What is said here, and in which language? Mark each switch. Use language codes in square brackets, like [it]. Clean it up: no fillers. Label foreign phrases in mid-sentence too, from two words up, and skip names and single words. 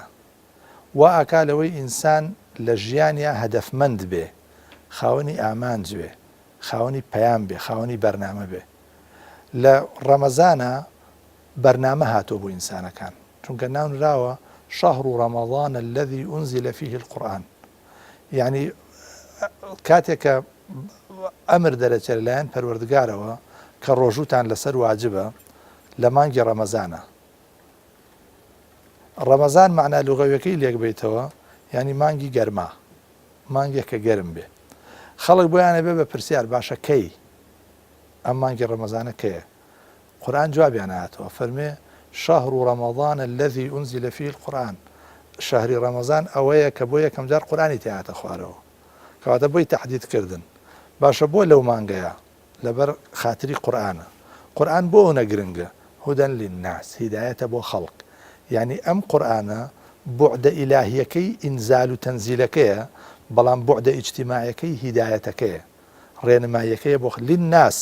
[ckb] وا ئاکا لەوەی ئینسان لە ژیانیا هەدەفمەند بێ، خاوەنی ئامانج بێ، خاوەنی پەیام بێ، خاوەنی بەرنامە بێ. لە ڕەمەزانە بەرنامە هاتۆ بۆ ئینسانەکان، چونکە ناونراوە [ar] شەهر ڕەمەضان الذي أنزل فيه القرآن. [ckb] یعنی کاتێک کە ئەمر دەرەچێت لەلایەن پەروەردگارەوە کە ڕۆژووتان لەسەر واجبە لە مانگی ڕەمەزانە. ڕەمەزان معنای لوغەویەکەی لێک بیتەوە ینی مانگی گەرما، مانگێک کە گەرم بێ. خەڵک بۆیانە بێ بە پرسیار باشە کەی ئەم مانگی ڕەمەزانە کەیە؟ قورئان جوابیان هاتەوە، فەرمێ [ar] شەهر ڕەمەضان الذي أنزل فيه القرآن. [ckb] شەهری ڕەمەزان ئەوەیە کە بۆ یەکەم جار قورئانی تێهاتە خوارەوە، کەواتە بۆی تەحدیدکردن. باشە بۆ لەو مانگەیە لەبەر خاتری قورئانە. قورئان بۆ ئەوە گرنگە، [ar] هودەن للناس، [ckb] هیدایەتە بۆ خەڵک. یعنی ئەم قورئانە بوعدە ئیلاهیەکەی ئینزال و تەنزیلەکەیە، بەڵام بوعدە ئیجتیماعیەکەی هیدایەتەکەیە، ڕێنماییەکەیە بۆ للناس.